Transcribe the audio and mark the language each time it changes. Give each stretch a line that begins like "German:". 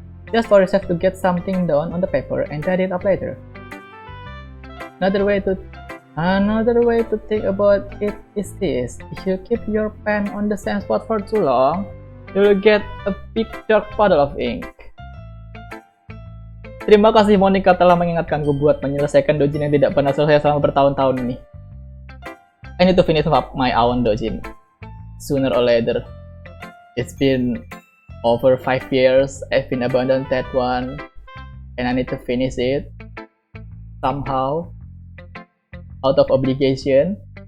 English: Just force yourself to get something down on the paper and tidy it up later. Another way to think about it is this: if you keep your pen on the same spot for too long, you'll get a big dark puddle of ink.
Indonesian: Terima kasih Monica telah mengingatkanku buat menyelesaikan dojin yang tidak pernah selesai selama bertahun-tahun ini.
English: I need to finish up my own dojin sooner or later. It's been over 5 years I've been abandoned that one, and I need to finish it somehow out of obligation.